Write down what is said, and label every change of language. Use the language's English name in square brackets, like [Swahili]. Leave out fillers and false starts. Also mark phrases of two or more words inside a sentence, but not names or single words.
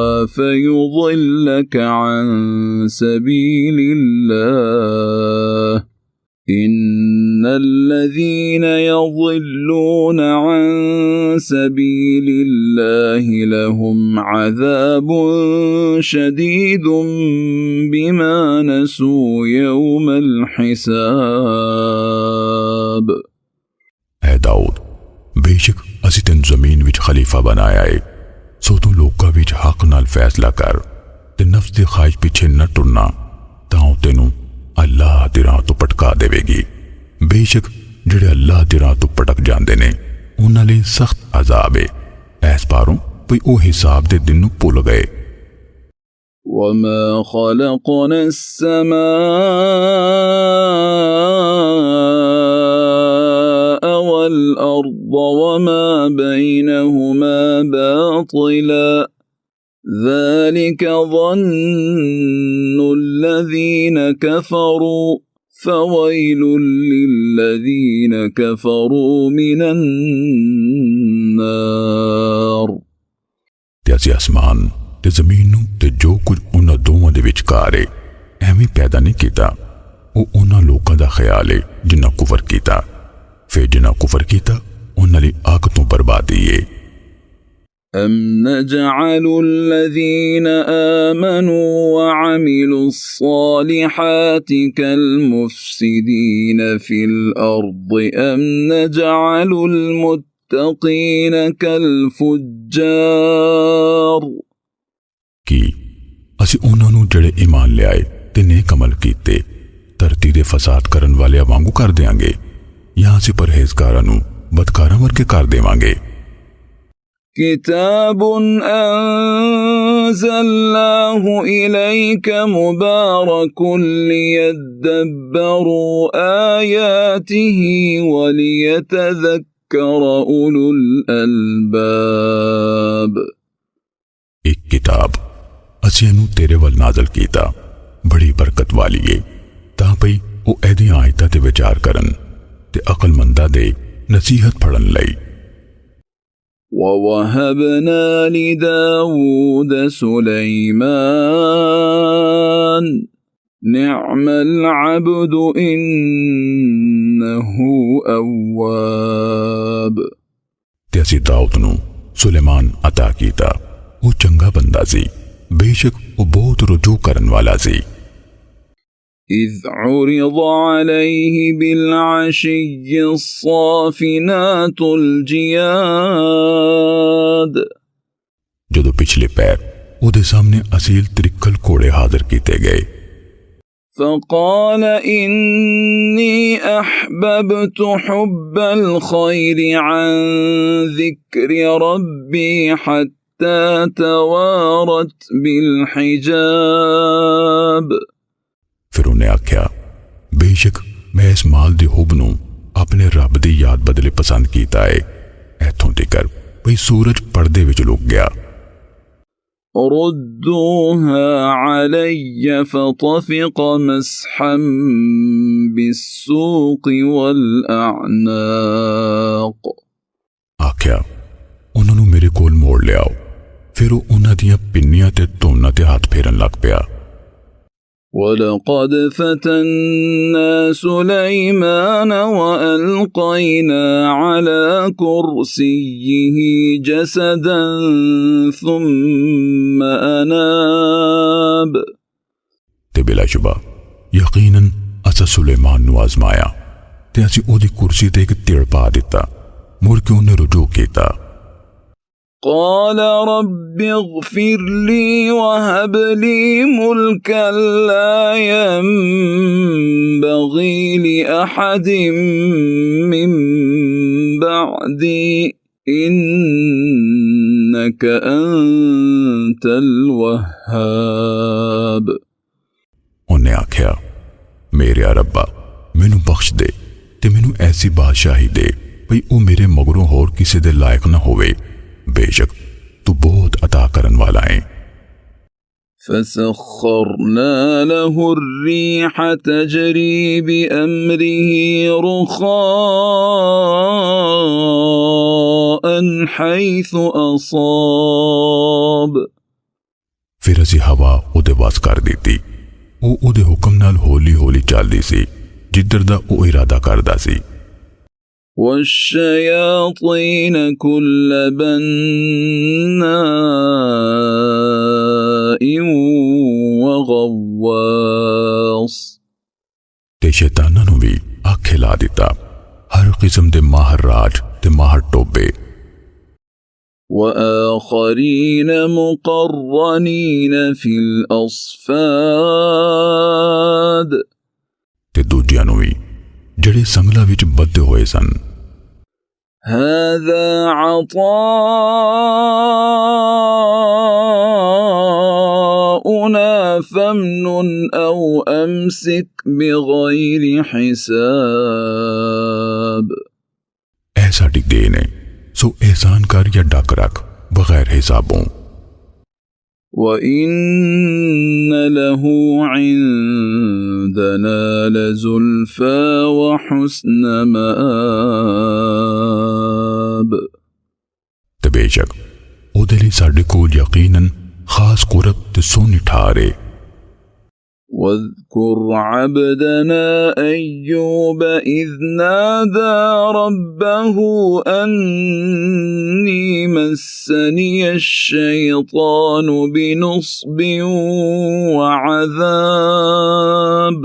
[Arabic] فيضلك عن سبيل الله إن الذين يضلون عن سبيل الله لهم عذاب شديد بما نسوا يوم الحساب۔ [Punjabi] اے داؤد بےشک اسیں تینوں زمین وچ خلیفہ بنایا ہے، سو تو لوکاں وچ حق نال فیصلہ کر تے نفس دی خواہش پچھے نہ ٹرنا، تاں تینوں اللہ دی راہ توں پٹکا دیوے گی. بےشک جہڑے اللہ دی راہ توں پٹک جاندے نے اوہناں لئی سخت عذاب ہے. ایس پاروں بھئی اوہ حساب دے دن نوں بھل گئے. [Arabic] وما خلقنا السماء والأرض وما بينهما باطلا ذلك ظن الذين كفروا فويل للذين كفروا من النار۔ [Punjabi] تے اسیں آسمان تے زمین نوں تے جو کجھ اوہناں دوواں دے وچکار ہے ایویں پیدا نہیں کیتا. اوہ اوہناں لوکاں دا خیال ہے جنہاں کفر کیتا، فیر جنہاں کفر کیتا اوہناں لئی اگ توں بربادی ہے. [Arabic] أم نجعل الذين آمنوا وعملوا الصالحات كالمفسدين في الأرض أم نجعل المتقين كالفجار। [Punjabi] کہ اسیں اوہناں نوں جہڑے ایمان لیائے تے نیک عمل کیتے دھرتی دے فساد کرن والیاں وانگوں کر دیں گے یا اسیں پرہیزگاراں نوں بدکاراں ورگے کر دیواں گے. [Arabic] كتاب أنزلناه إليك مبارك ليدبروا آياته وليتذكر أولو الألباب۔ [Punjabi] اک کتاب اسیں ایہنوں تیرے ول نازل کیتا بڑی برکت والی ہے تاں پئی اوہ ایہدیاں آیتاں تے وچار کرن تے عقلمنداں دے نصیحت پھڑن لئی. [Arabic] ووهبنا لداود سليمان نعم العبد إنه أواب۔ [Punjabi] تے اسیں داؤد نوں سلیمان عطا کیتا، وہ چنگا بندہ سی، بےشک وہ بہت رجوع کرن والا سی. [Arabic] إذ عرض عليه بالعشي الصافنات الجياد। [Punjabi] جدوں پچھلے پیر اوہدے سامنے اصیل ترکل گھوڑے حاضر کیتے گئے. [Arabic] فقال إني أحببت حب الخير عن ذكر ربي حتى توارت بالحجاب। [Punjabi] فیر انہیں آکھیا بےشک میں اس مال دی حب نوں اپنے رب دی یاد بدلے پسند کیتا ہے، ایتھوں تکر بھئی سورج پردے وچ لک گیا. [Arabic] ردوها علي فطفق مسحا بالسوق والأعناق। [Punjabi] آکھیا انہوں نے میرے کول موڑ لیاؤ. فیر وہ اوہناں دیاں پنیاں تے دھونا تے ہتھ پھیرن لگ پیا. [Arabic] ولقد فتنا سليمان وألقينا على كرسيه جسدا ثم أناب. [Punjabi] تے بلاشبہ یقیناً اساں سلیمان نوں آزمایا تے اسیں اوہدی کرسی تے اک تڑ پا دتا. مڑ کے انہیں رجوع کیتا. [Arabic] قال رب اغفر لي وهب لي ملكا لا ينبغي لأحد من بعدي إنك أنت الوهاب। [Punjabi] انہیں آکھیا، میرے ربا مینوں بخش دے تے مینوں ایسی بادشاہی دے بھئی او میرے مگروں ہور کسی دے لائق نہ ہووے. بےشک تو بہت عطا کرن والا ہے. [Arabic] فسخرنا له الريح تجري بأمره رخاء حيث أصاب। [Punjabi] فیر اسیں ہوا اوہدے وس کر دتی. وہ اوہدے حکم نال ہولی ہولی چلدی سی جدھر دا او ارادہ کردا سی. [Arabic] والشياطين كل بناء وغواص। [Punjabi] تے شیطاناں نوں بھی آکھے لا دتا، ہر قسم دے ماہر راج تے ماہر ٹوبے. [Arabic] وآخرين مقرنين في الأصفاد। [Punjabi] تے دوجیاں نوں بھی جہڑے سنگلاں وچ بدھے ہوئے سن. [Arabic] هذا عطاؤنا فامنن أو أمسك بغير حساب। [Punjabi] اے ساڈی دین ہے، سو احسان کر یا ڈک رکھ بغیر حساباں. [Arabic] وإن له عندنا لزلفى وحسن مآب। [Punjabi] تے بےشک اوہدے لئی ساڈے کول یقیناً خاص قرب تے سوہنی ٹھار ہے. [Arabic] واذكر عبدنا أيوب إذ نادى ربه أني مسني الشيطان بنصب وعذاب।